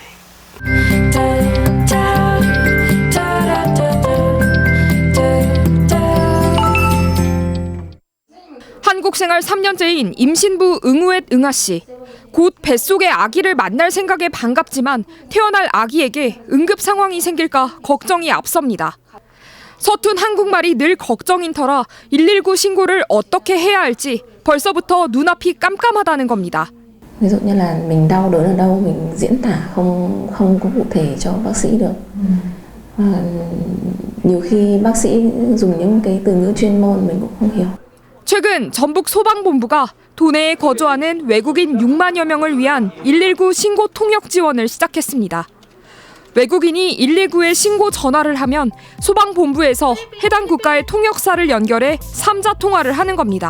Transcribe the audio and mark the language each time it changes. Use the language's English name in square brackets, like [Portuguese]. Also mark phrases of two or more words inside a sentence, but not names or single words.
[Korean] 한국 생활 3년째인 임신부 응우엣 응아씨. 곧 뱃속의 아기를 만날 생각에 반갑지만 태어날 아기에게 응급 상황이 생길까 걱정이 앞섭니다. 서툰 한국말이 늘 걱정인 터라 119 신고를 어떻게 해야 할지 벌써부터 눈앞이 깜깜하다는 겁니다. [Vietnamese] Ví dụ như là mình đau đớn ở đâu mình diễn tả không có cụ thể cho bác sĩ được. Nhiều khi bác sĩ dùng những cái từ ngữ chuyên môn mình cũng không hiểu. [Korean] 최근 전북 소방본부가 도내에 거주하는 외국인 6만여 명을 위한 119 신고 통역 지원을 시작했습니다. 외국인이 119에 신고 전화를 하면 소방본부에서 해당 국가의 통역사를 연결해 3자 통화를 하는 겁니다.